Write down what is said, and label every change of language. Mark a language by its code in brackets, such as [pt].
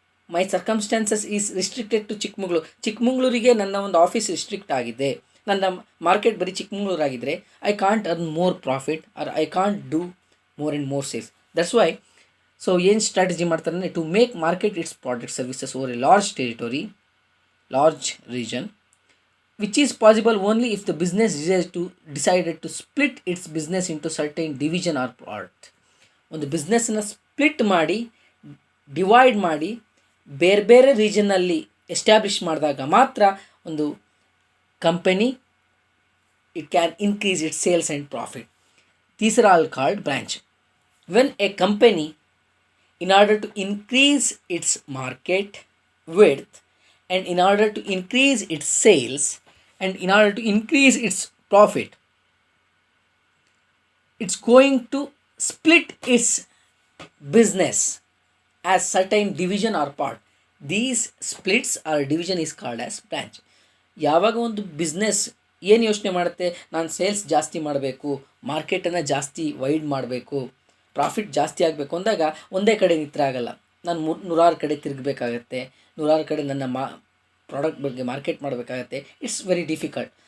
[en] My circumstances is restricted to Chikmagalur. [kn] ಚಿಕ್ಕಮಗಳೂರಿಗೆ ನನ್ನ ಒಂದು ಆಫೀಸ್ ರಿಸ್ಟ್ರಿಕ್ಟ್ ಆಗಿದೆ, ನನ್ನ ಮಾರ್ಕೆಟ್ ಬರೀ ಚಿಕ್ಕಮಗಳೂರು ಆಗಿದ್ದರೆ [en] I can't earn more profit or I can't do more and more sales. That's why so [kn] ಏನು strategy ಮಾಡ್ತಾರೆ, [en] To make market its product services over a large territory, large region, which is possible only if the business decided to split its business into certain division or part. ಒಂದು ಬಿಸ್ನೆಸ್ನ split ಮಾಡಿ, divide ಮಾಡಿ, ಬೇರೆ ಬೇರೆ ರೀಜನ್ನಲ್ಲಿ establish ಮಾಡಿದಾಗ ಮಾತ್ರ ಒಂದು company it can increase its sales and profit. These are all called branch. When a company, in order to increase its market width and in order to increase its sales and in order to increase its profit, it's going to split its business as certain division or part. These splits or division is called as branch. [kn] ಯಾವಾಗ ಒಂದು business ಏನು ಯೋಚನೆ ಮಾಡುತ್ತೆ, ನಾನು sales ಜಾಸ್ತಿ ಮಾಡಬೇಕು, ಮಾರ್ಕೆಟನ್ನು ಜಾಸ್ತಿ wide ಮಾಡಬೇಕು, ಪ್ರಾಫಿಟ್ ಜಾಸ್ತಿ ಆಗಬೇಕು ಅಂದಾಗ ಒಂದೇ ಕಡೆ ನಿತ್ರ ಆಗಲ್ಲ. ನಾನು ನೂರಾರು ಕಡೆ ತಿರುಗಬೇಕಾಗತ್ತೆ, ನೂರಾರು ಕಡೆ ನನ್ನ ಪ್ರಾಡಕ್ಟ್ ಬಗ್ಗೆ ಮಾರ್ಕೆಟ್ ಮಾಡಬೇಕಾಗತ್ತೆ. [en] It's very difficult.